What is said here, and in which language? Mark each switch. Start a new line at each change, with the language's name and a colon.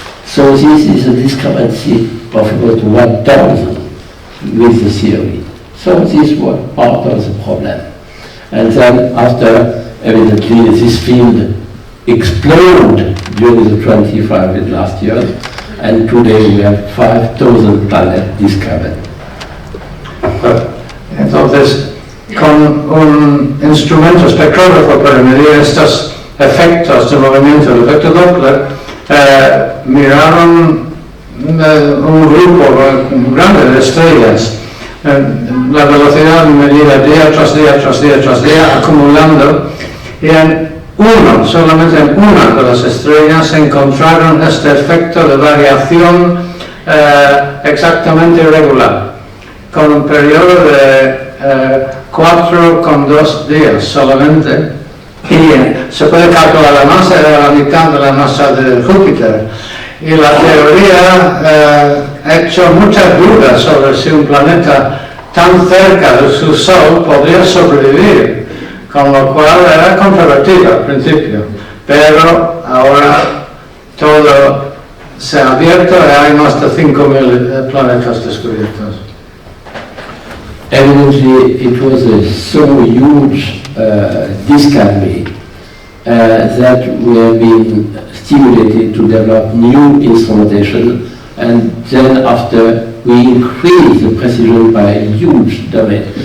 English: So this is a discrepancy of about 1,000 with the theory. So this was part of the problem. And then after, evidently, this field exploded during the 25 last years, and today we have 5,000 planets discovered.
Spanish: Entonces, con un instrumento espectrógrafo para medir estos efectos de movimiento, el efecto Doppler, miraron un grupo grande de estrellas, la velocidad medida día tras día tras día tras día, acumulando, y solamente en una de las estrellas se encontraron este efecto de variación exactamente irregular, con un periodo de 4,2 días solamente, y se puede calcular la masa de la mitad de la masa de Júpiter. Y la teoría ha hecho muchas dudas sobre si un planeta tan cerca de su Sol podría sobrevivir, con lo cual era controvertido al principio, pero ahora todo se ha abierto y hay más de 5.000 planetas descubiertos.
English: Evidently, it was a so huge discovery that we have been stimulated to develop new instrumentation, and then after we increase the precision by a huge domain.